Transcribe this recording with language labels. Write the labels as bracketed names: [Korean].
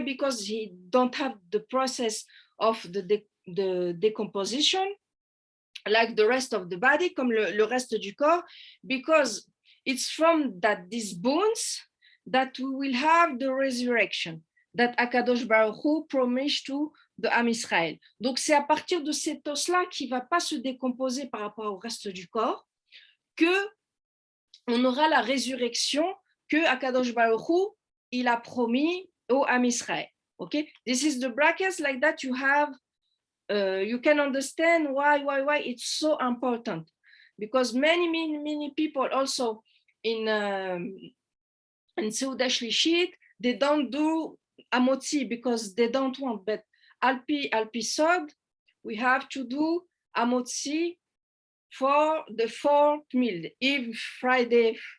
[English] Because he don't have the process of the decomposition like the rest of the body, [French] comme le reste du corps, [English] because it's from these bones that we will have the resurrection that Akadosh Baruch Hu promised to the Am Israël. [French] Donc c'est à partir de cet os-là qui ne va pas se décomposer par rapport au reste du corps que on aura la résurrection que Akadosh Baruch Hu il a promis au Am Israël. [English] Okay, this is the brackets like that you have. You can understand why it's so important, because many people also in Seuda Shlishit, they don't do Amotzi because they don't want, but Alpi Sod, we have to do Amotzi for the fourth meal, even Friday,